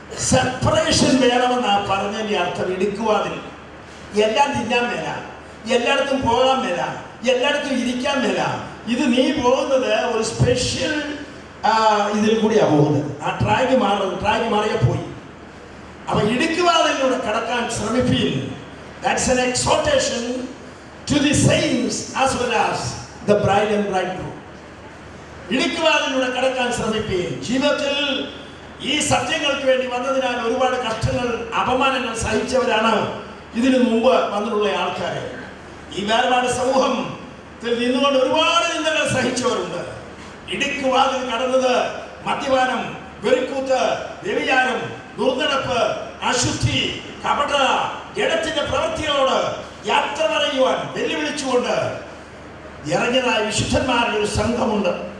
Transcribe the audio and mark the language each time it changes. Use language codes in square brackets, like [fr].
[ml] Separation വേണമെന്നാ പറഞ്ഞതിന്റെ അർത്ഥം. ഇടുക്കുവാതിൽ എല്ലാം തിന്നാൻ മേല, എല്ലായിടത്തും പോകാൻ മേല, എല്ലായിടത്തും ഇരിക്കാൻ മേല. ഇത് നീ പോകുന്നത് ഒരു സ്പെഷ്യൽ ഇതിൽ കൂടിയാണ് പോകുന്നത്. ആ ട്രാക്ക് മാറിയ പോയി. അപ്പൊ ഇടുക്കുവാതിലൂടെ കടക്കാൻ ശ്രമിപ്പീൻ. [en] That's an exhortation to the saints as well as the bride and bridegroom. [ml] ഇടുക്കുവാതിലൂടെ കടക്കാൻ ശ്രമിപ്പീൻ. ജീവിതത്തിൽ ഈ സത്യങ്ങൾക്ക് വേണ്ടി വന്നതിനാൽ ഒരുപാട് കഷ്ടങ്ങൾ, അപമാനങ്ങൾ സഹിച്ചവരാണ് ഇതിനു മുമ്പ് വന്നിട്ടുള്ള ആൾക്കാര്. ഈ വേർപാട് സമൂഹത്തിൽ നിന്നുകൊണ്ട് ഒരുപാട് നിന്ദകൾ സഹിച്ചവരുണ്ട്. ഇടുക്കുവാതിൽ കടന്നത് മദ്യപാനം, വെറിക്കൂത്ത്, വ്യഭിചാരം, ദുർനടപ്പ്, അശുദ്ധി, കപട, ജഡത്തിന്റെ പ്രവൃത്തികളോട് യാത്ര പറയുവാൻ വെല്ലുവിളിച്ചുകൊണ്ട് ഇറങ്ങിയതായ വിശുദ്ധന്മാരുടെ ഒരു സംഘമുണ്ട്.